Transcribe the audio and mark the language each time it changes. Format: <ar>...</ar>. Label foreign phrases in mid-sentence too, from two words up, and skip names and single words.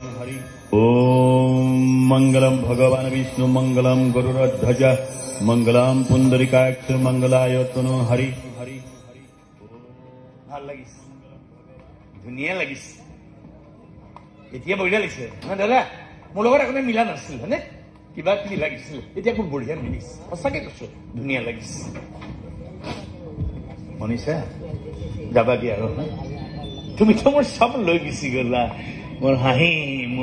<sa>ओम मंगलम भगवान विष्णु मंगलम गरुड़ध्वज मंगलम पुंडरीकाक्ष मंगलायतनो हरि हरि</sa> <as>ভাল লাগিছে ধুনীয়া লাগিছে এতিয়া বঢ়িয়া লাগিছে না দাদা মোৰ লগত একো মিলা নাছিল হয়নে কিবা কিবি লাগিছিল এতিয়া খুব বঢ়িয়া মিলিছে সঁচাকে কৈছো ধুনীয়া লাগিছে মনীষা যাবা দিয়া আৰু তুমি তো মোৰ সব লৈ গুচি গলা মোৰ হাঁহি মোৰ</as>